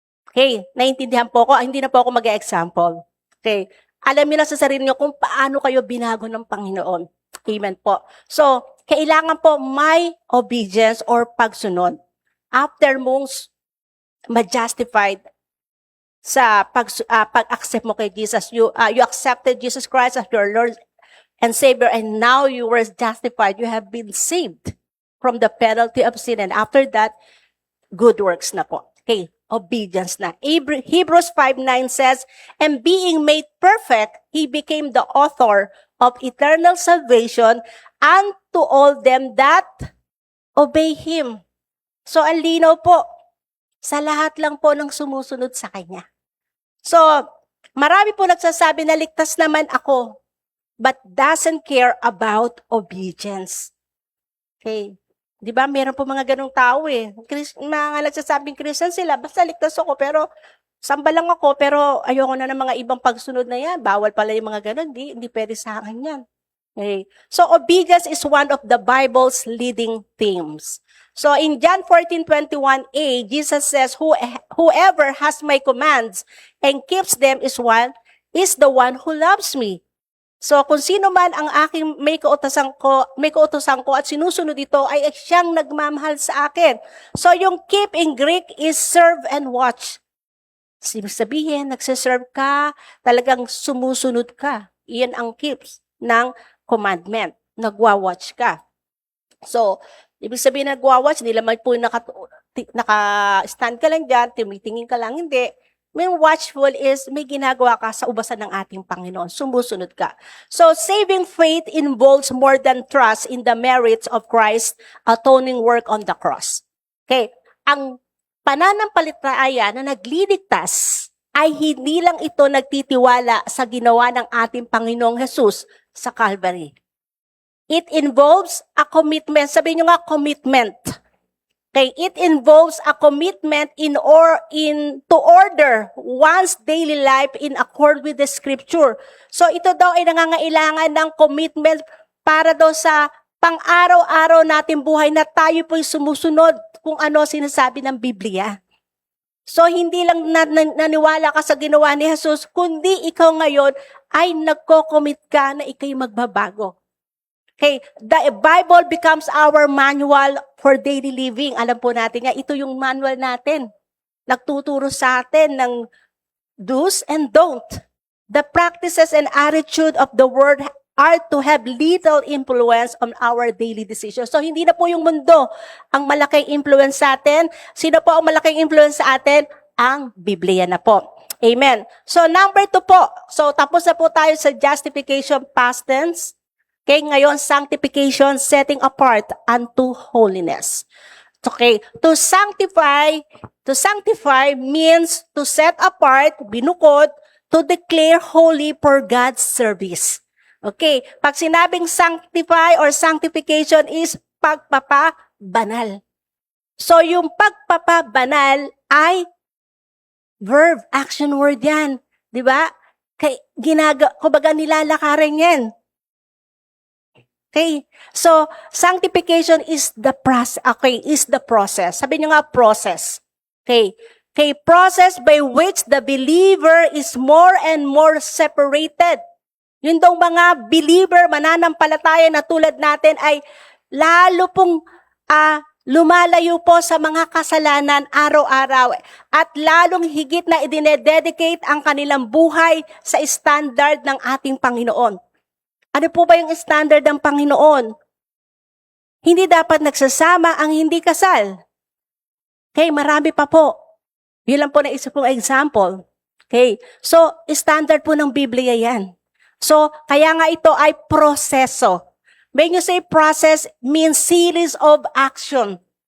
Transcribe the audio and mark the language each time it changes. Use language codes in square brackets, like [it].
[tl] Okay, naiintindihan po ko, hindi na po ako mag-example. Okay, alam niyo na sa sarili niyo kung paano kayo binago ng Panginoon. Amen po. So, kailangan po may obedience or pagsunod. After mong ma-justified sa pag-accept mo kay Jesus, [en] you accepted Jesus Christ as your Lord and Savior, and now you were justified. You have been saved from the penalty of sin, and after that, good works na po. Okay, obedience na. Hebrews 5:9 says, and being made perfect, He became the author of eternal salvation unto all them that obey Him. [tl] So, ang linaw po, sa lahat lang po ng sumusunod sa Kanya. So, marami po nagsasabi na ligtas naman ako, [en] but doesn't care about obedience. [tl] Okay. Di ba? Meron po mga ganong tao eh. Mga nagsasabing Christian sila, basta ligtas ako, pero samba lang ako, pero ayoko na ng mga ibang pagsunod na yan. Bawal pala yung mga ganon. Hindi pwede sa akin yan. Okay. [en] So, obedience is one of the Bible's leading themes. So, in John 14:21a, Jesus says, whoever has my commands and keeps them is the one who loves me. [tl] So, kung sino man ang aking may kautosan ko at sinusunod ito, ay siyang nagmamahal sa akin. So, yung [en] keep in Greek is serve and watch. [tl] Sabihin, nagsiserve ka, talagang sumusunod ka. Iyan ang keeps ng commandment. Nagwa-watch ka. So, ibig sabihin nagwa-watch, hindi lamang po naka-stand ka lang dyan, tumitingin ka lang, hindi. May watchful is may ginagawa ka sa ubasan ng ating Panginoon. Sumusunod ka. [en] So, saving faith involves more than trust in the merits of Christ's atoning work on the cross. Okay. [tl] Ang pananampalataya na nagliligtas ay hindi lang ito nagtitiwala sa ginawa ng ating Panginoong Jesus sa Calvary. [en] It involves a commitment. [tl] Sabihin nyo nga, [en] commitment. Okay, it involves a commitment to order one's daily life in accord with the Scripture. [tl] So ito daw ay nangangailangan ng commitment para daw sa pang-araw-araw nating buhay na tayo po'y sumusunod kung ano sinasabi ng Biblia. So hindi lang naniwala ka sa ginawa ni Jesus, kundi ikaw ngayon ay nagko-commit ka na ikaw'y magbabago. [en] Okay, the Bible becomes our manual for daily living. [tl] Alam po natin nga, ito yung manual natin. Nagtuturo sa atin ng do's and don't. [en] The practices and attitude of the Word are to have little influence on our daily decisions. [tl] So, hindi na po yung mundo ang malaking influence sa atin. Sino po ang malaking influence sa atin? Ang Biblia na po. Amen. So, number 2 po. So, tapos na po tayo sa justification, past tense. [en] Okay, ngayon, sanctification, setting apart unto holiness. Okay, to sanctify means to set apart, binukod, to declare holy for God's service. [tl] Okay, pag sinabing sanctify or sanctification is pagpapabanal. So, yung pagpapabanal ay verb, action word yan. Di ba? Kumbaga nilalakaran yan. [en] Okay, so sanctification is the process. [tl] Sabi niyo nga [en] process. Okay, process by which the believer is more and more separated. [tl] Yun daw mga believer, mananampalataya na tulad natin ay lalo pong lumalayo po sa mga kasalanan araw-araw at lalong higit na idinededicate ang kanilang buhay sa standard ng ating Panginoon. Ano po ba yung standard ng Panginoon? Hindi dapat nagsasama ang hindi kasal. Okay, marami pa po. Yun lang po na isa pong example. Okay, so standard po ng Biblia yan. So, kaya nga ito ay proseso. [en] When you say process, means series of action.